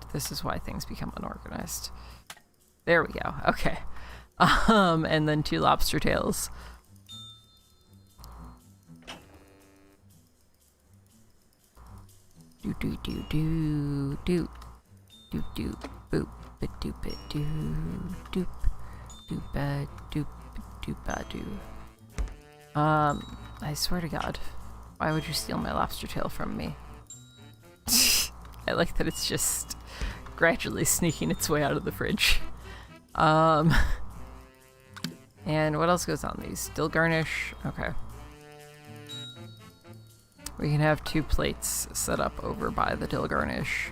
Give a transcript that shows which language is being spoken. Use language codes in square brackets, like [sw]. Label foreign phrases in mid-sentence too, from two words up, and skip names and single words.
[en] This is why things become unorganized. There we go. Okay. And then 2 lobster tails. Do do do do do do do boop ba doop ba doo doop doop ba doop doop ba doo. I swear to God, why would you steal my lobster tail from me? I like that it's just gradually sneaking its way out of the fridge. And what else goes on these? Dill garnish. Okay. We can have 2 plates set up over by the dill garnish.